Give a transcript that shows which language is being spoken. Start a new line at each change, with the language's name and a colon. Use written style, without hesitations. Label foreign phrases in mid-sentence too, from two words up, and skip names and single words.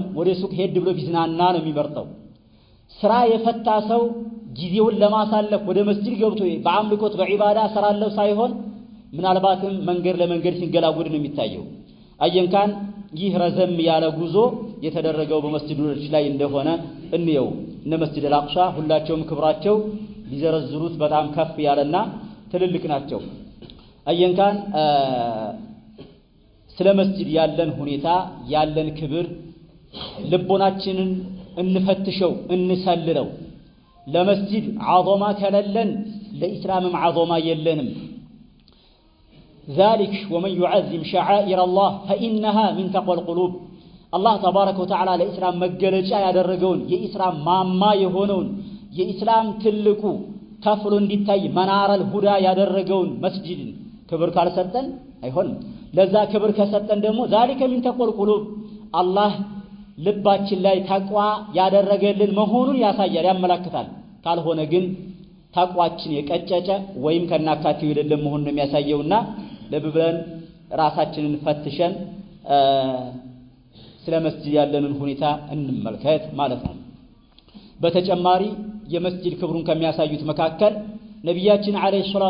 Amharic: ወደ ሱቅ ሄድ ብሎ ቢዝናና ነው የሚመርጠው። ስራ የፈታ ሰው ጊዜውን ለማሳለፍ ወደ መስጂድ ገብቶ በአምልኮት በዒባዳ ሰራለው ሳይሆን ምናልባትም መንገድ ለመንገድ ሲንገላጉድ ነው የሚታየው። አየንካን ይህ ረዘም ያለ ጉዞ የተደረገው በመስጂዶች ላይ እንደሆነ እንየው። እነ መስጂድ አልአቅሷ ሁላቸውም ክብራቸው ሊዘረዝሩት በጣም ከፍ ያለና ትልልቅ ናቸው። አየንካን ስለ መስጂድ ያለን ሁኔታ ያለን ክብር ልቦናችንን እንፈትሸው እንሰልለው። ለመስጂድ ዓظማ ከለለን ለኢስላምም ዓظማ የለንም።
Arabic: ذلك ومن يعظم شعائر الله فإنها من تقوى القلوب الله تبارك وتعالى
Amharic: ለኢስላም መገለጫ ያደረገውን የኢስላም ማማ የሆነውን የኢስላም ትልቁ ከፍሎ እንዲታይ መናረል ሁዳ ያደረገውን መስጂድን ክብር ካልሰጠን አይሆንም። ለዛ ክብር ከሰጠን ደግሞ
Arabic: ذلك من تقوى القلوب
Amharic: አላህ ልባችን ላይ ተቅዋ ያደረገልን መሆኑን ያሳያል ያመለክታል። ካልሆነ ግን ተቅዋችን የቀጨጨ ወይም ከናካቴው የሌለ መሆኑን የሚያሳየውና ለብብለን ራሳችንን ፈትሸን ስለ መስጂድ ያለንን ሁኔታ እንመልከት ማለት ነው። በተጨማሪ የመስጂድ ክብሩን ከሚያሳዩት መካከል ነብያችን
Arabic: عليه الصلاة